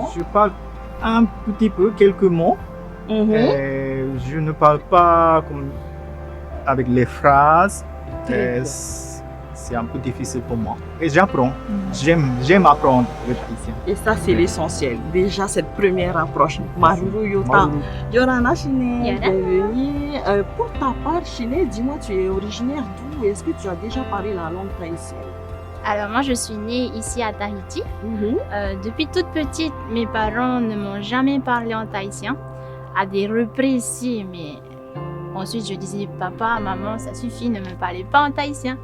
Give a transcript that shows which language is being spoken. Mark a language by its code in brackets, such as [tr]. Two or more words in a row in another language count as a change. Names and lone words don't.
[fr] Je parle un petit peu, quelques mots. Et je ne parle pas avec les phrases. Très bien. C'est un peu difficile pour moi. Et j'apprends. J'aime apprendre le tahitien. Et ça, c'est l'essentiel. Déjà, cette première approche. [ty] Maruru Yota. Maruru. Yorana Chine, Yora. [fr] bienvenue. Pour ta part, Chine, dis-moi, tu es originaire d'où? Est-ce que tu as déjà parlé la langue tahitienne? Alors moi je suis née ici à Tahiti. Depuis toute petite, mes parents ne m'ont jamais parlé en tahitien. À des reprises si, mais ensuite je disais papa, maman, ça suffit, ne me parlez pas en tahitien.